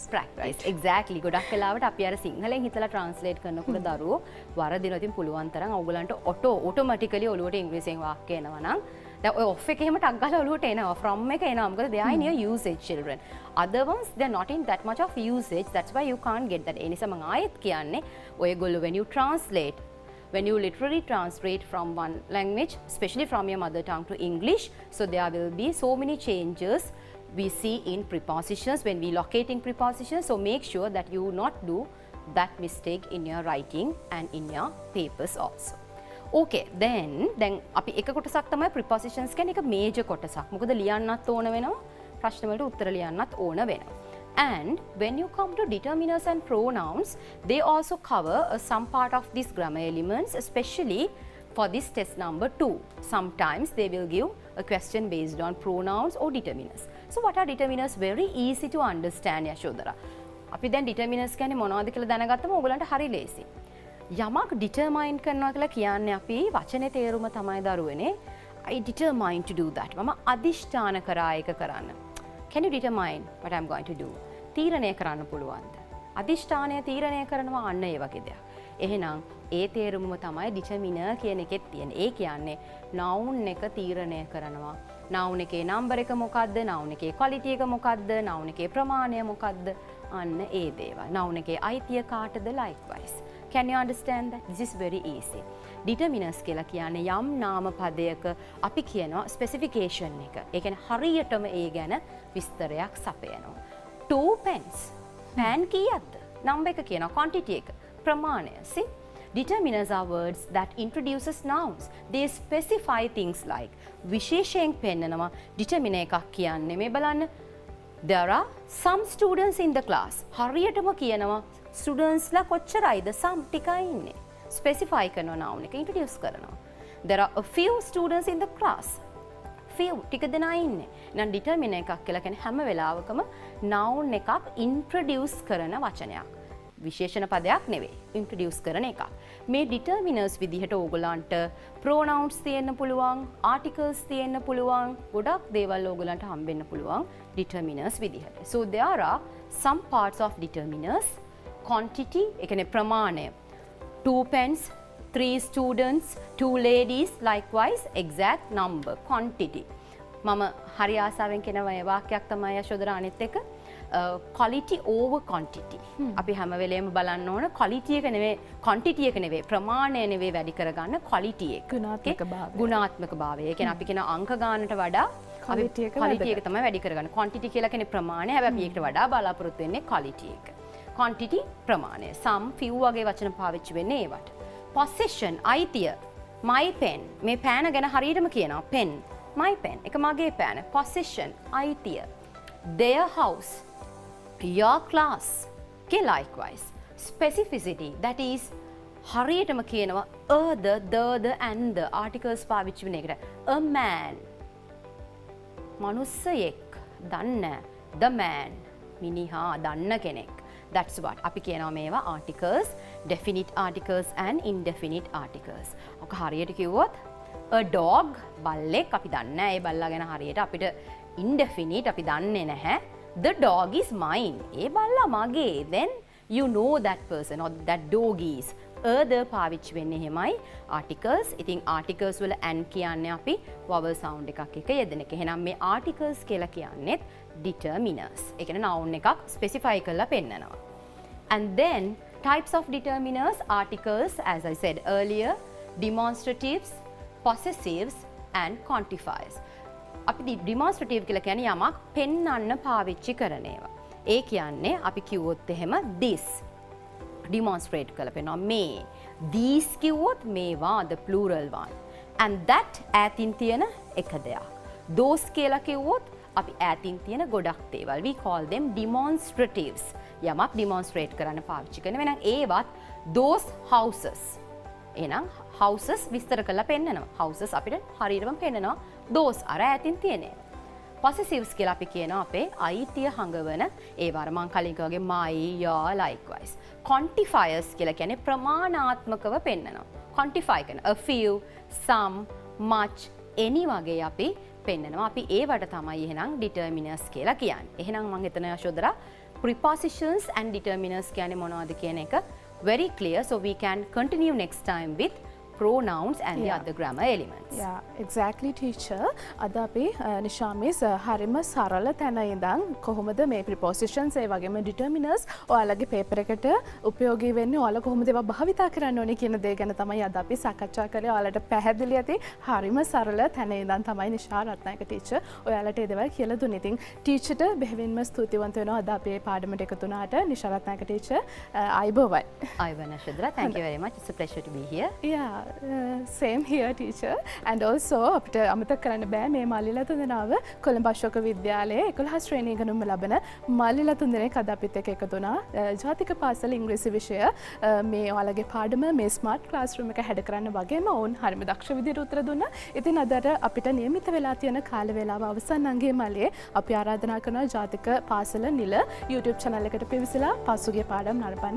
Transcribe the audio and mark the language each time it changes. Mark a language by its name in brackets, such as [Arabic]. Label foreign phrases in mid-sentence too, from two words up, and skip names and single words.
[English] Practice, exactly. [Sinhala] ගොඩක් වෙලාවට අපි අර සිංහලෙන් හිතලා translate කරනකොට දරුවෝ වරදිනවා. ඉතින් පුළුවන් තරම් ඔයගලන්ට automatically ඔලුවට ඉංග්‍රීසියෙන් වාක්‍ය එනවා නම් දැන් ඔය off එක එහෙම ටක් ගාලා ඔලුවට එනවා, from එක එනවා. මොකද [English] they are in your usage, children. Other ones, they are not in that much of usage. That's why you can't get that. [Sinhala] ඒ නිසා මම ආයෙත් කියන්නේ ඔයගොල්ලෝ [English] when you translate, when you literally translate from one language, especially from your mother tongue to English, so there will be so many changes we see in prepositions when we locating prepositions. So make sure that you not do that mistake in your writing and in your papers also. Okay, then [Sinhala] අපි එක කොටසක් තමයි prepositions කියන්නේ එක major කොටසක්. මොකද ලියන්නත් ඕන වෙනවා, ප්‍රශ්න වලට උත්තර ලියන්නත් ඕන වෙනවා. [English] And when you come to determiners and pronouns, they also cover some part of these grammar elements, especially for this test number 2. Sometimes they will give a question based on pronouns or determiners. So what are determiners? Very easy to understand, Yashodhara. [Sinhala] අපි දැන් determiners කියන්නේ මොනවද කියලා දැනගත්තම ඕගලන්ට හරි ලේසි. යමක් determine කරනවා කියලා කියන්නේ අපි වචනේ තේරුම තමයි දරුවනේ. [English] I determine to do that. [Sinhala] මම අදිෂ්ඨාන කරා ඒක කරන්න. [English] Can you determine what I'm going to do? [Sinhala] තීරණය කරන්න පුළුවන්ද? අදිෂ්ඨානය තීරණය කරනවා අන්න ඒ වගේ දෙයක්. එහෙනම් ඒ තේරුමම තමයි determiner කියන එකෙත් තියෙන. ඒ කියන්නේ noun එක තීරණය කරනවා. noun එකේ number එක මොකද්ද? noun එකේ quality එක මොකද්ද? noun එකේ ප්‍රමාණය මොකද්ද? අන්න ඒ දේවල්. noun එකේ අයිතිය කාටද? [English] Likewise. Can you understand that? This is very easy. Determiners [Sinhala] කියලා කියන්නේ යම් නාම පදයක අපි කියනවා specification එක. ඒ කියන්නේ හරියටම ඒ ගැන විස්තරයක් සපයනවා. 2 pens. pen කීයක්ද? number එක කියනවා, quantity එක, ප්‍රමාණය. [English] See? Determiners are words that introduces nouns. They specify things like [Sinhala] විශේෂයෙන් පෙන්නනවා. determiner එකක් කියන්නේ මේ බලන්න. [English] There are some students in the class. [Sinhala] හරියටම කියනවා students ලා කොච්චරයිද? some ටිකයි ඉන්නේ. specify කරනවා noun එක, introduce කරනවා. [English] There are a few students in the class. [Sinhala] few ටික දෙනා ඉන්නේ. එහෙනම් determiner එකක් කියලා කියන්නේ හැම වෙලාවකම noun එකක් introduce කරන වචනයක්. විශේෂණ පදයක් නෙවෙයි, introduce කරන එකක්. මේ determiners විදිහට ඕගලන්ට pronouns තියෙන්න පුළුවන්, articles තියෙන්න පුළුවන්, ගොඩක් දේවල් ඕගලන්ට හම්බෙන්න පුළුවන් determiners විදිහට. [English] So there are some parts of determiners. Quantity, [Sinhala] ඒ කියන්නේ ප්‍රමාණය. [English] 2 pens, 3 students, 2 ladies, likewise exact number, quantity. [Sinhala] මම හරි ආසාවෙන් කියන මේ වාක්‍යයක් තමයි යශෝදරා අනිත් එක. [English] quality over quantity. [Sinhala] අපි හැම වෙලේම බලන්න ඕන quality එක නෙවෙයි quantity එක නෙවෙයි ප්‍රමාණය නෙවෙයි වැඩි කරගන්න quality එක. ගුණාත්මක භාවය. ගුණාත්මක භාවය. ඒ කියන්නේ අපි කියන අංක ගානට වඩා quality එක quality එක තමයි වැඩි කරගන්න. quantity කියලා කියන්නේ ප්‍රමාණය. හැබැයි අපි ඒකට වඩා බලාපොරොත්තු වෙන්නේ quality එක. quantity ප්‍රමාණය. some few වගේ වචන පාවිච්චි වෙන්නේ ඒවට. possession අයිතිය. [English] my pen [Sinhala] මේ පෑන ගැන හරියටම කියනවා [English] pen my pen [Sinhala] එක මගේ පෑන. [English] possession අයිතිය. their house your class. Okay, likewise specificity that is [Sinhala] හරියටම කියනවා [English] the and the articles [Sinhala] පාවිච්චි වෙන එකට. [English] a man [Sinhala] මනුස්සයෙක් දන්න [English] the man [Sinhala] මිනිහා දන්න කෙනෙක්. [English] That's what [Sinhala] අපි කියනවා මේවා [English] articles, definite articles and indefinite articles. [Sinhala] ඔක හරියට කිව්වොත් [English] a dog [Sinhala] බල්ලෙක් අපි දන්නේ නැහැ ඒ බල්ලා ගැන හරියට අපිට indefinite අපි දන්නේ නැහැ. [English] The dog is mine. [Sinhala] ඒ බල්ලා මගේ. [English] Then you know that person or that dog is. [Sinhala] the පාවිච්චි වෙන්නේ එහෙමයි articles. ඉතින් articles වල and කියන්නේ අපි vowel sound එකක් එක යෙදෙන එක. එහෙනම් මේ articles කියලා කියන්නේත් determiners. ඒ කියන්නේ noun එකක් specify කරලා පෙන්නනවා. [English] And then types of determiners, articles as I said earlier, demonstratives, possessives and quantifiers. [Sinhala] අපි demonstrative කියලා කියන්නේ යමක් පෙන්වන්න පාවිච්චි කරන ඒවා. ඒ කියන්නේ අපි කිව්වොත් එහෙම this demonstrate කරලා පෙන්නනවා මේ. [English] these [Sinhala] කිව්වොත් මේවා [English] the plural one. and that [Sinhala] ඈතින් තියෙන එක දෙයක්. those කියලා කිව්වොත් අපි ඈතින් තියෙන ගොඩක් දේවල්. [English] we call them demonstratives. [Sinhala] යමක් demonstrate කරන්න පාවිච්චි කරන වෙනම් ඒවත් [English] those houses. [Sinhala] එහෙනම් houses විස්තර කරලා පෙන්නනවා. houses අපිට හරියටම පෙන්නනවා those අර ඈතින් තියෙන ඒවා. possessives කියලා අපි කියනවා අපේ අයිතිය හඟවන ඒවා. අර මං කලින් වගේ [English] my your [Sinhala] likewise. quantifiers කියලා කියන්නේ ප්‍රමාණාත්මකව පෙන්නනවා. [English] quantify කරන a few, some, much, any [Sinhala] වගේ අපි පෙන්නනවා. අපි ඒවට තමයි එහෙනම් [English] determiners [Sinhala] කියලා කියන්නේ. එහෙනම් මම හිතන යශෝදරා [English] prepositions and determiners [Sinhala] කියන්නේ මොනවද කියන එක [English] very clear, so we can continue next time with pronouns and the other grammar elements. Yeah, exactly teacher. [Sinhala] අද අපි නිශාමිස් හරිම සරල තැන ඉඳන් කොහොමද මේ prepositions ඒ වගේම determiners ඔයාලගේ paper එකට උපයෝගී වෙන්නේ, ඔයාලා කොහොමද ඒවා භාවිතා කරන්න ඕනේ කියන දේ ගැන තමයි අද අපි සාකච්ඡා කරේ. ඔයාලට පැහැදිලි ඇති හරිම සරල තැන ඉඳන් තමයි නිශා රත්නායක teacher ඔයාලට ඒ දේවල් කියලා දුන්නේ. ඉතින් teacherට බෙහෙවින්ම ස්තුතිවන්ත වෙනවා අද අපි මේ පාඩමට එකතු වුණාට. නිශා රත්නායක teacher අයබෝවන්. අයබෝවන් අශෝදරා. [English] Thank you very much. It's a pleasure to be here. Yeah. Same here teacher. [Sinhala] And also අපිට අමතක කරන්න බෑ මේ මල්ලිලා තුන්දෙනාව කොළඹ අශෝක විද්‍යාලයේ 11 ශ්‍රේණිය ඉගෙනුම ලබන මල්ලිලා තුන්දෙනෙක් අද අපිත් එක්ක එකතු වුණා. ජාතික පාසල ඉංග්‍රීසි විෂය මේ ඔයාලගේ පාඩම මේ ස්මාර්ට් ක්ලාස්රූම් එක හැඩ කරන්න වගේම ඔවුන් හරිම දක්ෂ විදිහට උත්තර දුන්නා. ඉතින් අද අපිට නියමිත වෙලා තියෙන කාල වේලාව අවසන් අංගයේ මල්ලියේ අපි ආරාධනා කරනවා ජාතික පාසල නිල YouTube channel එකට පිවිසලා පසුගිය පාඩම් නරඹන්න.